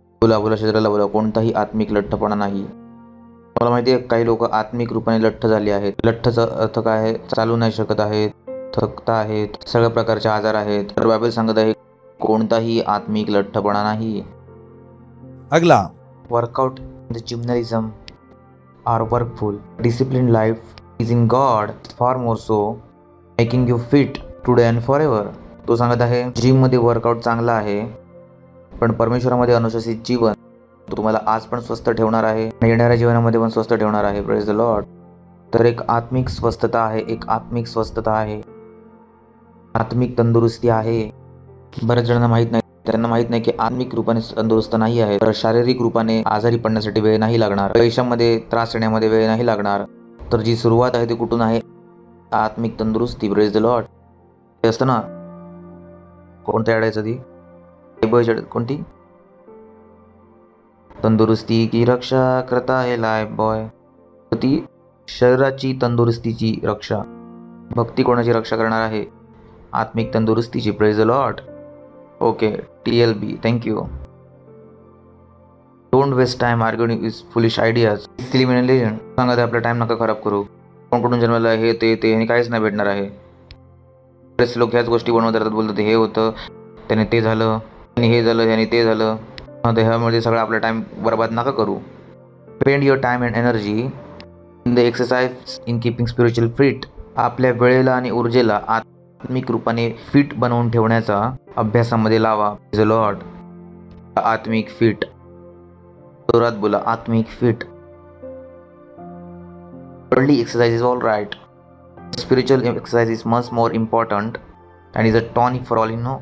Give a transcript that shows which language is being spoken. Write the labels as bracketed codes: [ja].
[mr] बोला शरीराला बोला, कोणताही आत्मिक लठ्ठपणा नाही. मला माहिती आहे काही लोक आत्मिक रूपाने लठ्ठ झाले आहेत. लठ्ठचा अर्थ काय आहे? चालू नाही शकत आहेत, थकता आहेत, सगळ्या प्रकारचे आजार आहेत. तर बायबल सांगत आहे कोणताही आत्मिक लठ्ठपणा नाही. [hi] अगला, [en] Workout in the gymnasium are workful. Discipline life is in God far more so, making you fit today and forever. [mr] तो सांगत आहे जिममध्ये वर्कआउट चांगला आहे, पण परमेश्वरामध्ये अनुशासित जीवन तुम्हाला आज पण स्वस्थ ठेवणार आहे आणि येणाऱ्या जीवनामध्ये पण स्वस्थ ठेवणार आहे. [en] Praise the Lord. [mr] तर एक आत्मिक स्वस्थता आहे, एक आत्मिक स्वस्थता आहे, आत्मिक तंदुरुस्ती आहे. बऱ्याच जणांना माहीत नाही, त्यांना माहीत नाही की आत्मिक रूपाने तंदुरुस्त नाही आहे, तर शारीरिक रूपाने आजारी पडण्यासाठी वेळ नाही लागणार, पैशामध्ये त्रास येण्यामध्ये वेळ नाही लागणार. तर जी सुरुवात आहे ती कुठून आहे? आत्मिक तंदुरुस्ती. [en] Praise the Lord. [mr] ते असतं ना, कोणत्या अडायचं ती कोणती? [hi] तंदुरुस्ती की रक्षा करता है लाइफ बॉय. [mr] ती शरीराची तंदुरुस्तीची रक्षा. भक्ती कोणाची रक्षा करणार आहे? आत्मिक तंदुरुस्तीची. [en] Praise the Lord. Okay, TLB, thank you. Don't waste time arguing with foolish ideas. [mr] सिलिमिनेशन सांगत आपला टाइम नका खराब करू. कोण जन्माला हे ते आणि काहीच नाही भेटणार आहे. बरेच लोक ह्याच गोष्टी बनवत राहतात, बोलतात हे होतं, त्याने ते झालं, आणि हे झालं, त्याने ते झालं. ह्यामध्ये सगळा आपला टाइम बर्बाद नका करू. [en] Spend your time and energy in the exercise in keeping spiritual fit. [mr] आपल्या वेळेला आणि ऊर्जेला आत्मिक रूपाने फिट बनवून ठेवण्याचा अभ्यासामध्ये लावा. The Lord. आत्मिक फिट. जोरात बोला, आत्मिक fit. [en] Worldly exercise is all right. Spiritual exercise is much more important and is a tonic for all.